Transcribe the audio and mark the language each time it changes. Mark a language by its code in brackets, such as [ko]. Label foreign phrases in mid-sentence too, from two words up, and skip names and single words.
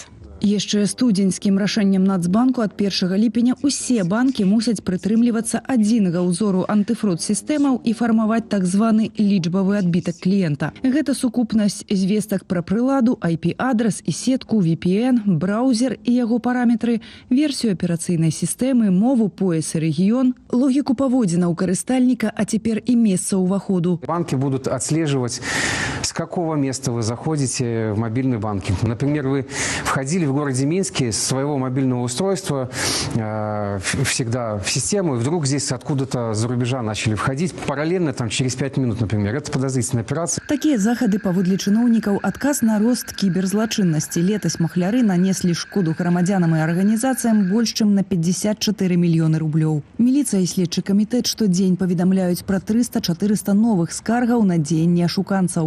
[be] Яшчэ студзеньскім рашэннем Нацбанку ад 1 ліпеня усе банкі мусяць прытрымлівацца адзінага ўзору антыфрод-сістэмаў і фармаваць так званы лічбавы адбітак кліента. Гэта сукупнасць звестак пра прыладу, IP-адрас і сетку, VPN, браузер і яго параметры, версію аперацыйнай сістэмы, мову, пояс і рэгіён, логіку паводзінаў карыстальніка, а цяпер і месца ўваходу. [ru] Банки будут отслеживать, с какого места вы заходите в мобильный банкинг. Например, вы входили в городе Минске с своего мобильного устройства всегда в систему, и вдруг здесь откуда-то за рубежа начали входить параллельно там, через 5 минут, например. Это подозрительная операция. [be] Такія захады паводле чыноўнікаў адказ на рост кіберзлачыннасці. Летась махляры нанеслі шкоду грамадзянам і арганізацыям больш чым на 54 мільёны рублёў. Міліцыя і следчы камітэт штодзень паведамляюць пра 300-400 новых скаргаў на дзеянні ашуканцаў.